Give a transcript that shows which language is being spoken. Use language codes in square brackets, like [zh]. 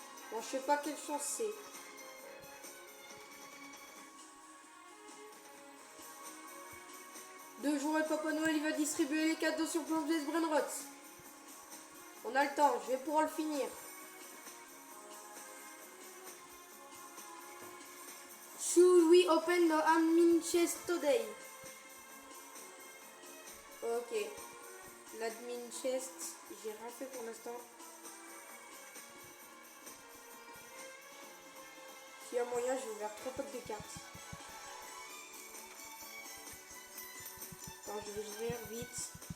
[fr] Bon, je sais pas quelle chance c'est. Deux jours et Papa Noël il va distribuer les cadeaux sur Plants vs Brainrots. On a le temps, je vais pouvoir le finir. [en] Should we open the admin chest today? [fr] Ok. L'admin chest, j'ai rien fait pour l'instant. S'il y a moyen, je vais ouvrir 3 potes de cartes. Attends, je vais ouvrir vite.